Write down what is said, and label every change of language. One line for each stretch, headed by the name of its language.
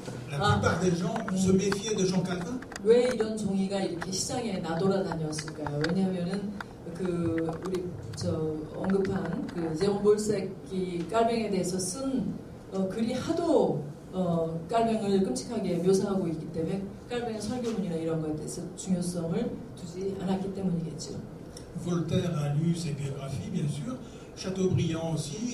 French: La plupart des gens se méfiaient de Jean Calvin.
Korean: 왜 이런 종이가 이렇게 시장에 나돌아다녔을까요? 왜냐하면은 그 우리 저 언급한 그 제롬 볼색이 깔뱅에 대해서 쓴 글이 하도 깔뱅을 끔찍하게 묘사하고 있기 때문에 깔뱅의 설교문이나 이런 것에 대해서 중요성을 두지 않았기 때문이겠죠.
French: Voltaire a lu ses biographies, bien sûr. Chateaubriand aussi.